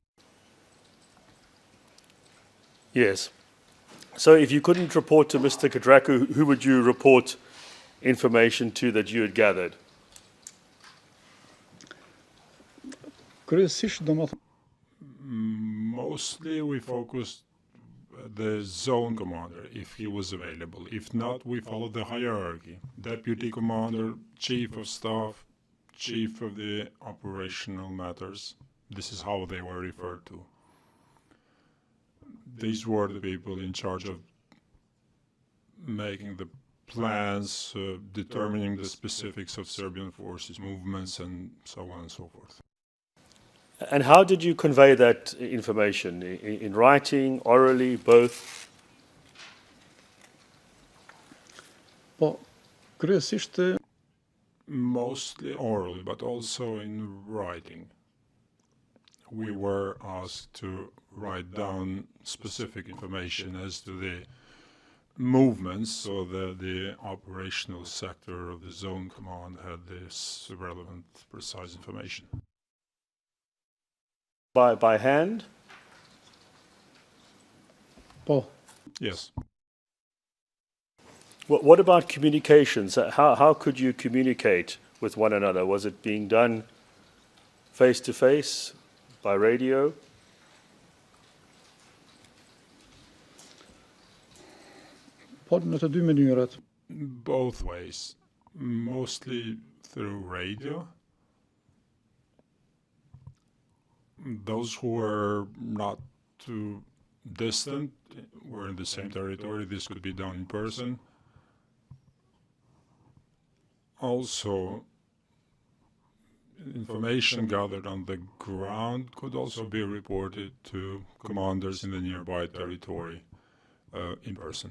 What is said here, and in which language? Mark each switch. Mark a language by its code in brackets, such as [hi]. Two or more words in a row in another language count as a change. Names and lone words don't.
[en] Yes. So if you couldn't report to Mr. Kudraku, who would you report information to that you had gathered? [sq] kryesisht domethënë [en] Mostly we focused the zone commander, if he was available. If not, we followed the hierarchy. Deputy commander, chief of staff, chief of the operational matters. This is how they were referred to. These were the people in charge of making the plans, determining the specifics of Serbian forces, movements, and so on and so forth. And how did you convey that information? In writing, orally, both? [sq] po kryesisht [en] Mostly orally, but also in writing. We were asked to write down specific information as to the movements, so that the operational sector of the zone command had this relevant, precise information. By hand? [sq] po [en] Yes. What about communications? How could you communicate with one another? Was it being done face-to-face, by radio? [sq] po në të dy mënyrat. [en] Both ways. Mostly through radio. Those who were not too distant were in the same territory. This could be done in person. Also, information gathered on the ground could also be reported to commanders in the nearby territory in person.